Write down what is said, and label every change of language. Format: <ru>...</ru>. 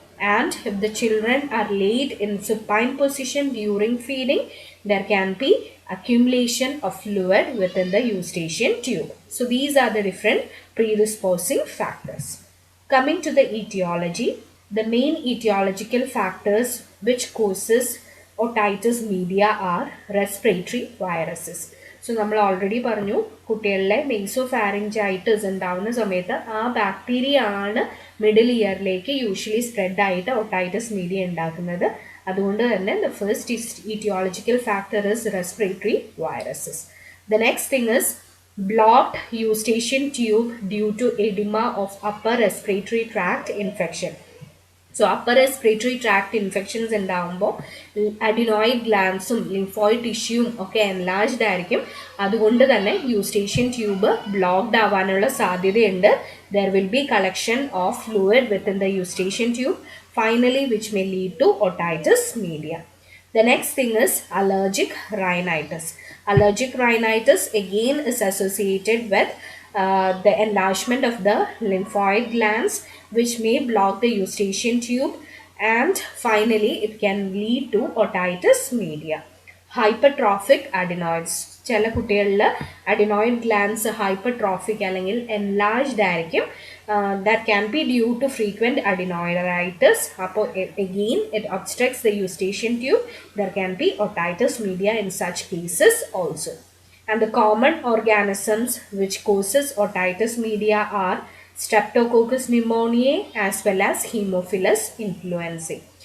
<en>And if the children are laid in supine position during feeding, there can be accumulation of fluid within the eustachian tube. So these are the different predisposing factors. Coming to the etiology, the main etiological factors which causes otitis media are respiratory viruses.</en> <ml>So നമ്മൾ already പറഞ്ഞു, കുട്ടികളിലെ നേസോഫാരിഞ്ചൈറ്റിസ് ഉണ്ടാവുന്ന സമയത്ത് ആ bacteria ആണ് middle ഇയറിലേക്ക് usually spread ആയിട്ട് otitis media ഉണ്ടാക്കുന്നത്. അതുകൊണ്ട് തന്നെ</ml> <en>The first etiological factor is respiratory viruses. The next thing is blocked eustachian tube due to edema of upper respiratory tract infection.</en> <ml>So upper respiratory tract infections ഉണ്ടാകുമ്പോൾ adenoid ഗ്ലാൻസും lymphoid ടിഷ്യൂവും ഒക്കെ enlarged ആയിരിക്കും. അതുകൊണ്ട് തന്നെ Eustachian tube blocked ആവാനുള്ള സാധ്യതയുണ്ട്.</ml> <en>There will be collection of fluid within the Eustachian tube, finally which may lead to otitis media. The next thing is allergic rhinitis. Allergic rhinitis again is associated with the enlargement of the lymphoid glands which may block the eustachian tube and finally it can lead to otitis media. Hypertrophic adenoids.</en> <ml>ചില കുട്ടികളിൽ adenoid glance hypertrophic അല്ലെങ്കിൽ enlarged ആയിരിക്കും.</ml> <en>That can be due to frequent adenoiditis. Again, it obstructs the eustachian tube. There can be otitis media in such cases also. And the common organisms which causes otitis media are Streptococcus pneumoniae as well as Haemophilus influenzae.</en>